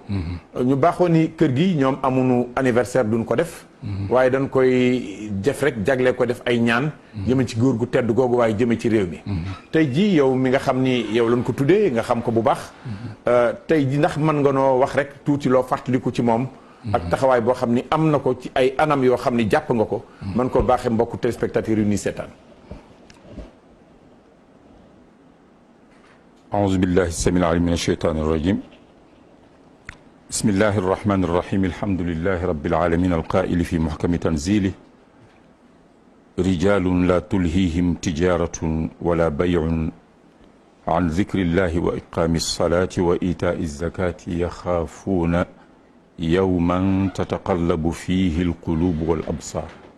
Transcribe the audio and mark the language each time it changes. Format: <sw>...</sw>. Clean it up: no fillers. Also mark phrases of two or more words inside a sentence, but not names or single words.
<wo>ñu baaxoo ni kër gi ñoom amuñu anniversaire duñ ko def waaye dañ koy def rek jagle ko def ay ñaan jëme ci góor gu tedd googu waaye jëme ci réew mi. tey ji yow mi nga xam ni yow lañ ko tuddee nga xam ko bu baax tey ji ndax mën nga noo wax rek tuuti loo fàttaliku ci moom ak taxawaay boo xam ni am na ko ci ay anam yoo xam ni jàpp nga ko mën ko baaxee mbokku téléspectateurs yu ni seetaan.</wo> <ar>أعوذ بالله السميع العليم من الشيطان الرجيم بسم الله الرحمن الرحيم الحمد لله رب العالمين القائل في محكم تنزيله رجال لا تلهيهم تجارة ولا بيع عن ذكر الله وإقام الصلاة وإيتاء الزكاة يخافون يوما تتقلب فيه القلوب والأبصار.</ar>